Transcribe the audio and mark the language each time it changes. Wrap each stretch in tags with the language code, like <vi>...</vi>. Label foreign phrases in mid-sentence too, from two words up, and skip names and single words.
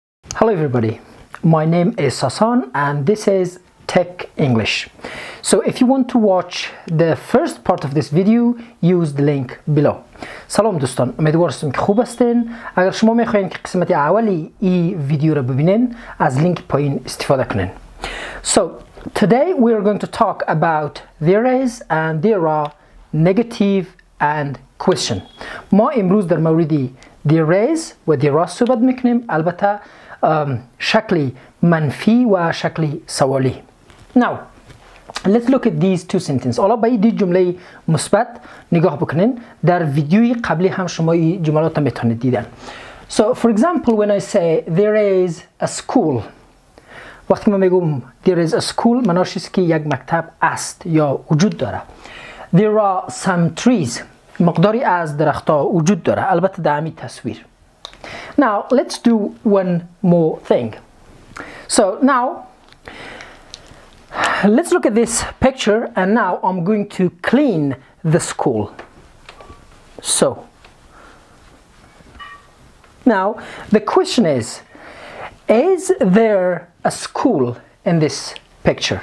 <en>Hello everybody, my name is Sasan and this is Tech English. So if you want to watch the first part of this video, use the link below.</en> <fa>سلام دوستان، امیدوارم که خوب هستین. اگر شما میخواین که قسمت اولی این ویدیو رو ببینین، از لینک پایین استفاده کنین.</fa> <en>So today we are going to talk about there is and there are, negative and question.</en> <fa>ما امروز در موردی</fa> <en>there is</en> <fa>و</fa> <en>there are</en> <fa>صحبت میکنیم، البته شکلی منفی و شکلی سوالی.</fa> <en>Now let's look at these two sentences.</en> <fa>حالا به این جمله مثبت نگاه بکنین. در ویدیوی قبلی هم شما این جملات میتونید دیدن.</fa> <en>So for example, when I say there is a school,</en> <fa>وقتی من میگم</fa> <en>there is a school</en> <fa>معناش است که یک مکتب است یا وجود داره.</fa> <en>There are some trees,</en> <fa>مقداری از درختها وجود داره، البته در همین تصویر.</fa> <en>Now let's do one more thing. So now let's look at this picture, and now I'm going to clean the school. So now the question is there a school in this picture?</en>